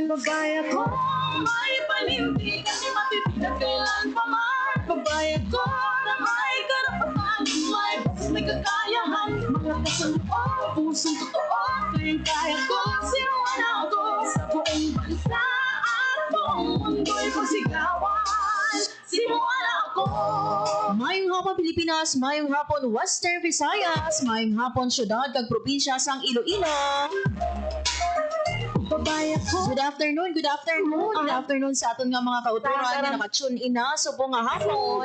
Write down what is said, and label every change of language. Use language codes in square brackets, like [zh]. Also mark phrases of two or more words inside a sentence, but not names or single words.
[tl] Babae ako, may panindigan, di matitidag kailan pa man. Babae ako na may karapatan, may boses, may kakayahan, mga kasaluan, pusong totoo, kaya ko sinuwan ako sa buong bansa at buong mundo'y pagsigawan. Sinuwan ako. [hil] Mayong hapon Pilipinas, mayong hapon Western Visayas, mayong hapon syudad kag probinsya sang Iloilo. [tl] Babae ako. [en] Good afternoon, good afternoon. Good afternoon [hil] sa aton nga mga kauturan nga naka-tune in na subong nga hapon